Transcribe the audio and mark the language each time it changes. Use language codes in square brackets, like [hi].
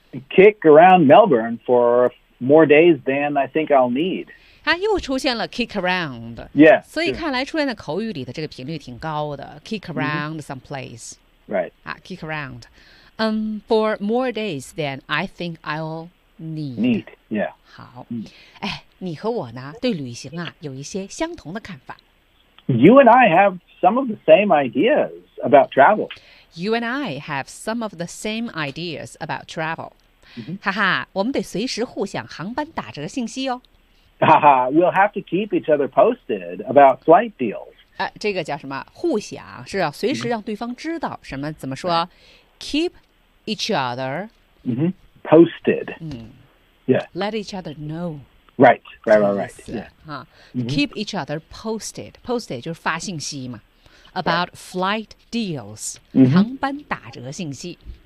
[en] Kick around Melbourne for more days than I think I'll need. [zh] 它又出现了 [en] kick around， yeah, [zh] 所以看来出现在口语里的这个频率挺高的 [en] kick around some place， right， kick around， for more days than I think I'll need， yeah， [zh] 好，你和我呢对旅行啊有一些相同的看法。 [en] You and I have some of the same ideas about travel. You and I have some of the same ideas about travel. [zh] 哈哈，我们得随时互相航班打折信息哦。 [en] We'll have to keep each other posted about flight deals. [zh] 这个叫什么？互相，是要随时让对方知道什么？怎么说？ [en] Keep each other posted. Let each other know. Right. Keep each other posted. [zh] Posted 就是发信息嘛。 [en] About flight deals, [zh] 航班打折信息。